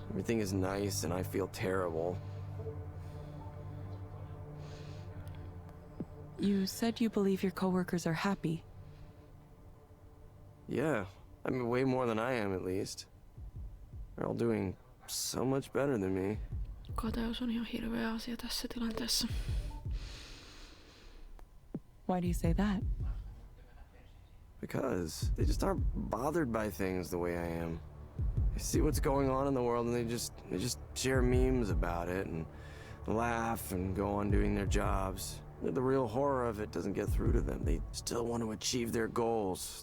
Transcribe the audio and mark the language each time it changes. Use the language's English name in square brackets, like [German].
[English] Everything is nice and I feel terrible. You said you believe your coworkers are happy. Yeah, I mean way more than I am at least. They're all doing so much better than me. [Finnish] Kateus on ihan hirveä asia tässä tilanteessa. [English] Why do you say that? Because they just aren't bothered by things the way I am. They see what's going on in the world and they just share memes about it and laugh and go on doing their jobs. The real horror of it doesn't get through to them. They still want to achieve their goals.